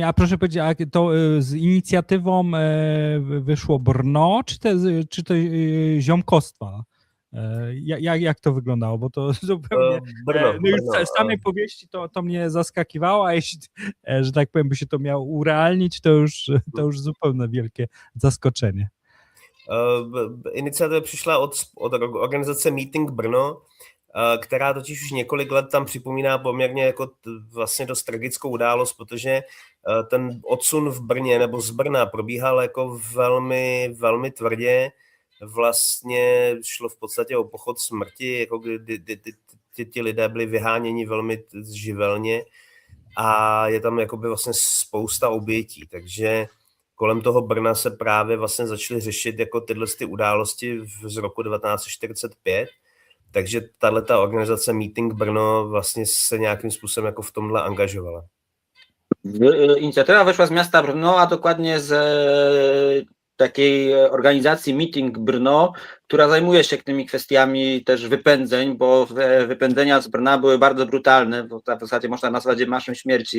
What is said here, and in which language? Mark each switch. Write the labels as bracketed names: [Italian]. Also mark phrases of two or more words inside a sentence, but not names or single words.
[Polish] A proszę powiedzieć, a to z inicjatywą wyszło Brno, czy to ziomkostwa? Jak to wyglądało? Bo to zupełnie z samej powieści to mnie zaskakiwało, a jeśli, że tak powiem, by się to miało urealnić, to już zupełnie wielkie zaskoczenie. [Czech] Iniciativa přišla od organizace Meeting Brno, která totiž už několik let tam připomíná poměrně jako vlastně dost tragickou událost, protože ten odsun v Brně nebo z Brna probíhal jako velmi, velmi tvrdě. Vlastně šlo v podstatě o pochod smrti, jako kdy ti lidé byli vyháněni velmi živelně a je tam jakoby vlastně spousta obětí, takže kolem toho Brna se právě vlastně začaly řešit jako tyhle ty události z roku 1945, takže tato organizace Meeting Brno vlastně se nějakým způsobem jako v tomhle angažovala. [Polish] Inicjatywa wyszła z miasta Brno, a dokładnie z takiej organizacji Meeting Brno, która zajmuje się tymi kwestiami też wypędzeń, bo wypędzenia z Brna były bardzo brutalne, bo w zasadzie można nazwać je marszem śmierci.